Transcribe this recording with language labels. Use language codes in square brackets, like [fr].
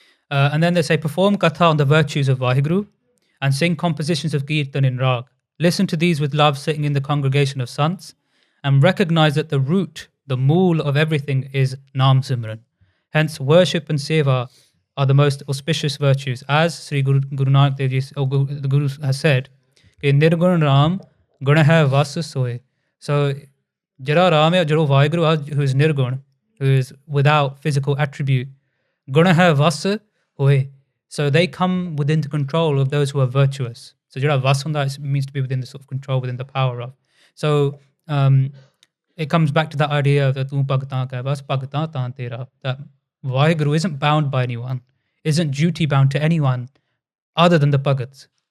[en] And then they say, perform katha on the virtues of Vaheguru and sing compositions of Kirtan in Rag. Listen to these with love sitting in the congregation of Sants, and recognize that the root, the mool of everything is Naam Simran. Hence, worship and seva are the most auspicious virtues. As Sri Guru Nanak Dev Ji, or the Guru has said, [pa] कि निर्गुण राम गुण है वस सोए. [en] So [pa] jira Ram hai, jiro [en] Vaheguru who is nirgun, who is without physical attribute, [pa] guna hai vas hoye. [en] So they come within the control of those who are virtuous. So jira vas hunda means to be within the sort of control, within the power of. So it comes back to that idea of that tu bhagtan ka bas bhagtan tan tera, that Vaheguru isn't bound by anyone, isn't duty bound to anyone other than the bhagats.